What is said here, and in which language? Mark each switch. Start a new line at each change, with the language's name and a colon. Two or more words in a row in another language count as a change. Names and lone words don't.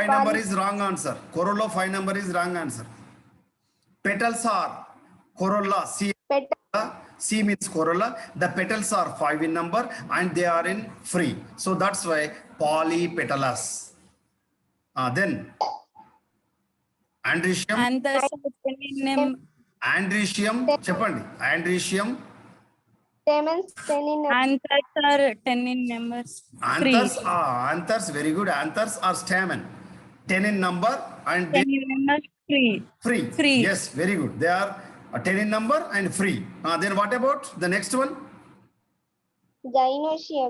English: 5 number poly- is wrong answer. Corolla 5 number is wrong answer. Petals are corolla. C. Petal. C means corolla. The petals are 5 in number and they are in free. So that's why polypetalous. Then andrecium. Andrecium. Cheppandi. Andrecium. Stamens 10 in number. Anthers are 10 in numbers. Anthers. Anthers. Very good. Anthers are stamen. 10 in number and they 10 in numbers, free. free. Free. Yes, very good. They are 10 in number and free. Then what about the next one? Gynoecium.